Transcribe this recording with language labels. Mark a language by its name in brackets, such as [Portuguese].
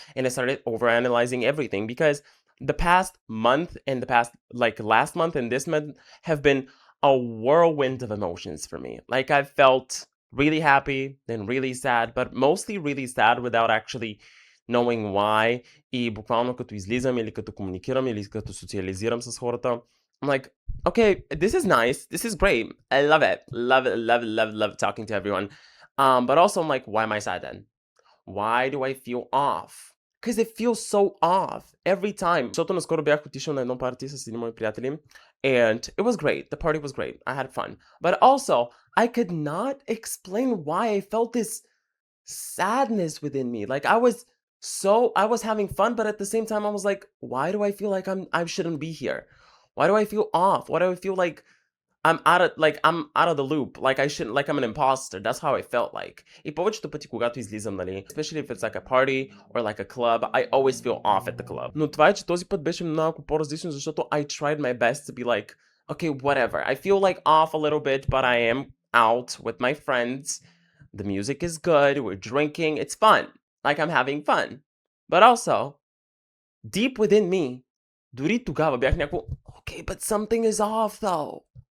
[English] And I started overanalyzing everything because the past month and the past, like last month and this month have been a whirlwind of emotions for me. Like I felt really happy, then really sad, but mostly really sad without actually knowing why. [Bulgarian] И буквално като излизам или като комуникирам или като социализирам с хората, [English] I'm like, okay, this is nice. This is great. I love it. Love it, love it, love it, love talking to everyone. But also I'm like, why am I sad then? Why do I feel off? Because it feels so off every time. [Bulgarian] Защото наскоро бях отишъл на едно парти с един мои приятели [English] and it was great. The party was great. I had fun. But also, I could not explain why I felt this sadness within me. Like I was having fun, but at the same time I was like, why do I feel like I shouldn't be here? Why do I feel off? Why do I feel like I'm out of the loop. Like I shouldn't, like I'm an imposter. That's how I felt like. [Bulgarian] И повечето пъти, когато излизам, нали, [English] especially if it's like a party or like a club, I always feel off at the club. [Bulgarian] Но това е, че този път беше много по-различно, защото [English] I tried my best to be like, okay, whatever. I feel like off a little bit, but I am out with my friends. The music is good. We're drinking. It's fun. Like I'm having fun. But also, deep within me, [Bulgarian] дори тогава бях някакво, [English] okay, but something is off though.